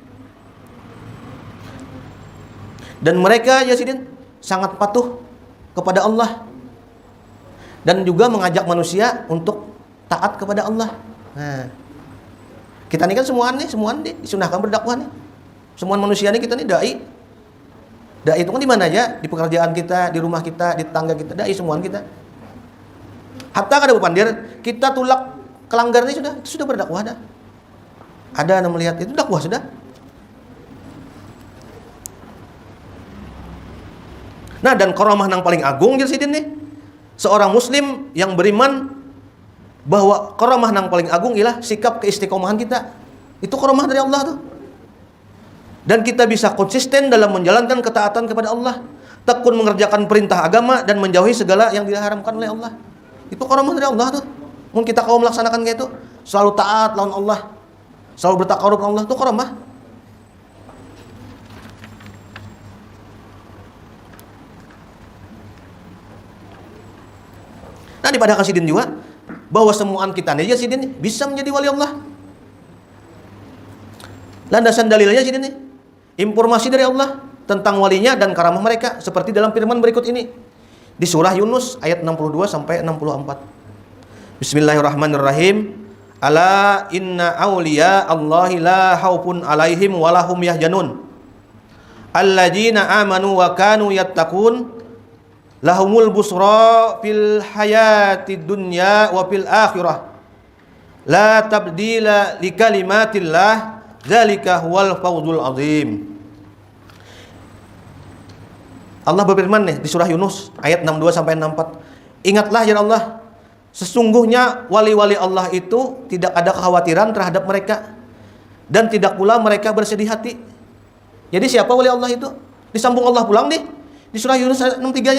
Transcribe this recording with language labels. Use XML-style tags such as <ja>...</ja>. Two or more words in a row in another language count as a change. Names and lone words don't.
<id>Dan mereka Jasidin sangat patuh kepada Allah dan juga mengajak manusia untuk taat kepada Allah. Nah, kita ini kan semua nih disunahkan berdakwah nih. Semua manusia nih kita nih dai. Dai itu kan di mana aja, di pekerjaan kita, di rumah kita, di tetangga kita, dai semuaan kita.</id> <bjn>Hatta kada bupandir, kita tulak kelanggar ini sudah berdakwah dah.</bjn> <id>Ada yang melihat itu dakwah sudah. Nah, dan karamah yang paling agung Jasidin nih, seorang muslim yang beriman bahwa karamah yang paling agung ialah sikap keistiqomahan kita. Itu karamah dari Allah tuh. Dan kita bisa konsisten dalam menjalankan ketaatan kepada Allah, tekun mengerjakan perintah agama dan menjauhi segala yang diharamkan oleh Allah. Itu karamah dari Allah tuh. Mungkin kita kalau melaksanakan kayak itu, selalu taat lawan Allah, selalu bertakarub lawan Allah, itu karamah. Nah, pada Jasidin juga bahwa semuaan kita nih Jasidin bisa menjadi wali Allah. Landasan dalilnya Jasidin nih, informasi dari Allah tentang walinya dan karamah mereka seperti dalam firman berikut ini di surah Yunus ayat 62 sampai 64.</id> <ar>بسم الله الرحمن الرحيم. ألا إن أولياء الله لا خوف عليهم ولا هم يحزنون. الذين آمنوا وكانوا يتقون. لهم البشرى في الحياة الدنيا وفي الآخرة. لا تبديل لكلمات الله. ذلك هو الفوز العظيم.</ar> <id>Allah berfirman nih di surah Yunus ayat 62 sampai 64. Ingatlah ya Allah, sesungguhnya wali-wali Allah itu tidak ada kekhawatiran terhadap mereka dan tidak pula mereka bersedih hati. Jadi siapa wali Allah itu? Disambung Allah pulang nih di surah Yunus ayat 63-nya.</id>